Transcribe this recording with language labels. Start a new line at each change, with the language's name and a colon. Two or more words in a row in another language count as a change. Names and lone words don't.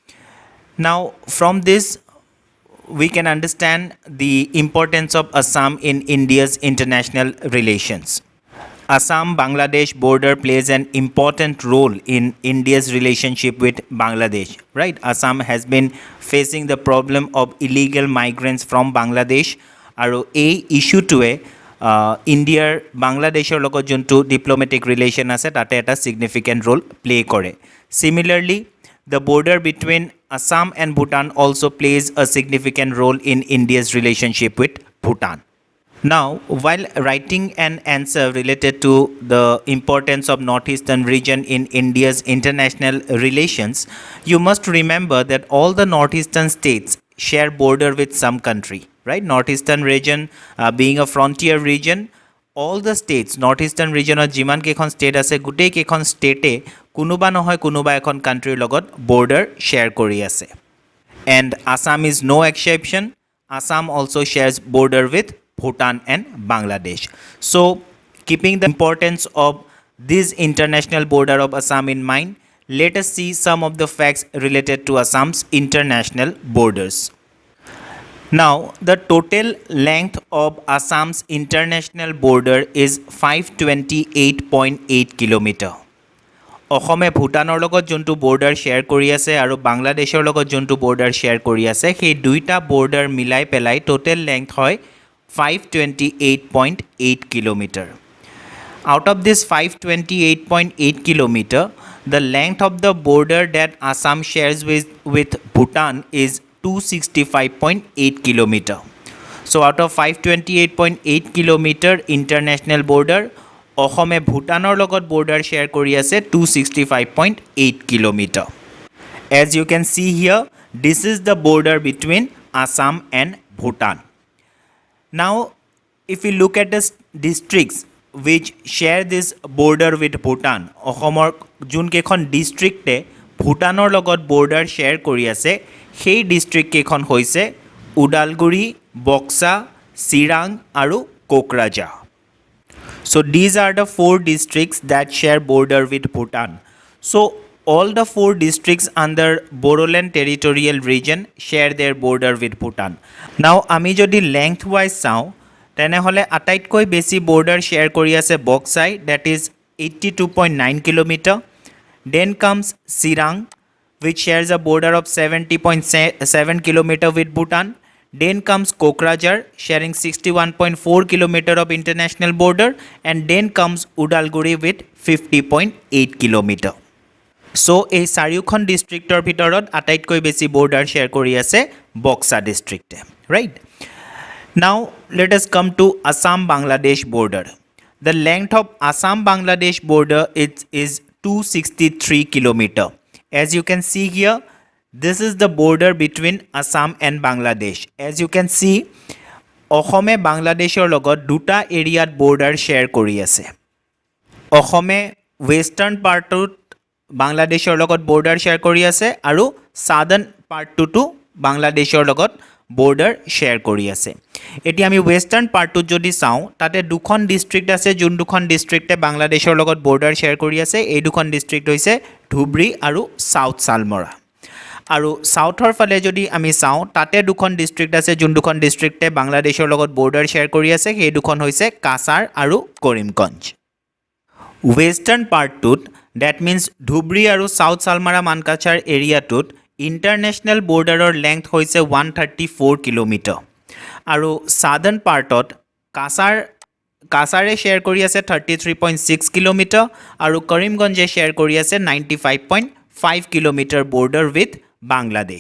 English: Now, from this, we can understand the importance of Assam in India's international relations. Assam-Bangladesh border plays an important role in India's relationship with Bangladesh, right? Assam has been facing the problem of illegal migrants from Bangladesh, and this issue to India's
Assamese: Bangladeshৰ লগত যোনটো
English: diplomatic relation
Assamese: আছে তাতে এটা
English: significant role play কৰে. Similarly, the border between Assam and Bhutan also plays a significant role in India's relationship with Bhutan. Now, while writing an answer related to the importance of northeastern region in India's international relations, you must remember that all the northeastern states share border with some country, right? Northeastern region being a frontier region, all the states, northeastern region or
Assamese: যিমান কেইখন state আছে গোটেই কেইখন state কোনোবা নহয় কোনোবা এখন country লগত border share কৰি আছে,
English: and Assam is no exception. Assam also shares border with Bhutan and Bangladesh. So keeping the importance of this international border of Assam in mind, let us see some of the facts related to Assam's international borders. Now, the total length of Assam's international border is 528.8 km.
Assamese: অসমে ভূটানৰ লগত যোনটো
English: border share
Assamese: কৰি আছে আৰু বাংলাদেশৰ লগত যোনটো
English: border share
Assamese: কৰি আছে সেই দুইটা বৰ্ডাৰ মিলাই পেলাই
English: total length
Assamese: হয় 528.8 km.
English: Out of this 528.8 km, the length of the border that Assam shares with Bhutan is 265.8 km. So out of 528.8 km international border,
Assamese: অসমে ভূটানৰ লগত
English: border share
Assamese: কৰি আছে 265.8 km.
English: As you can see here, this is the border between Assam and Bhutan. Now, if we look at the districts which share this border with Bhutan,
Assamese: অসমৰ যোন কেইখন ডিষ্ট্ৰিক্টে ভূটানৰ লগত
English: border share
Assamese: কৰি আছে সেই ডিষ্ট্ৰিক্ট কেইখন হৈছে উদালগুৰি, বক্সা, চিৰাং আৰু কোকৰাঝাৰ.
English: So these are the four districts that share border with Bhutan. So all the four districts under Bodoland territorial region share their border with Bhutan.
Assamese: Now আমি যদি
English: length wise
Assamese: চাওঁ তেনেহলে আটাইতকৈ বেছি
English: border share
Assamese: কৰি আছে বক্সাই,
English: that is 82.9 km. Then comes Sirang, which shares a border of 70.7 km with Bhutan. Then comes Kokrajhar, sharing 61.4 km of international border, and then comes Udalguri with 50.8 km.
Assamese: So এই চাৰিওখন ডিষ্ট্ৰিক্টৰ ভিতৰত আটাইতকৈ বেছি
English: border share
Assamese: কৰি আছে বক্সা ডিষ্ট্ৰিক্টে,
English: right? Now let us come to Assam-Bangladesh border. The length of Assam-Bangladesh border is 263 km. As you can see here, this is the border between Assam and Bangladesh. As you can see,
Assamese: অসমে বাংলাদেশৰ লগত দুটা এৰিয়াত
English: border share
Assamese: কৰি আছে. অসমে
English: western partত
Assamese: বাংলাদেশৰ লগত
English: border share
Assamese: কৰি আছে আৰু
English: southern partটো
Assamese: বাংলাদেশৰ লগত
English: border share
Assamese: কৰি আছে. এতিয়া আমি
English: western partত
Assamese: যদি চাওঁ তাতে দুখন ডিষ্ট্ৰিক্ট আছে যোন দুখন ডিষ্ট্ৰিক্টে বাংলাদেশৰ লগত
English: border share
Assamese: কৰি আছে. এই দুখন ডিষ্ট্ৰিক্ট হৈছে ধুবৰী আৰু সাউথ সালমৰা. আৰু সাউথৰ ফালে যদি আমি চাওঁ তাতে দুখন ডিষ্ট্ৰিক্ট আছে যোন দুখন ডিষ্ট্ৰিক্টে বাংলাদেশৰ লগত
English: border share
Assamese: কৰি আছে. সেই দুখন হৈছে কাছাৰ আৰু কৰিমগঞ্জ.
English: western partটোত, that means
Assamese: ধুবৰী আৰু সাউথ সালমাৰা মানকাছাৰ এৰিয়াটোত
English: international borderৰ
Assamese: লেংথ হৈছে 134 km. আৰু
English: southern partত
Assamese: কাছাৰ কাছাৰে শ্বেয়াৰ কৰি আছে 33.6 কিলোমিটাৰ আৰু কৰিমগঞ্জে শ্বেয়াৰ কৰি আছে 95.5 কিলোমিটাৰ
English: border with Bangladesh.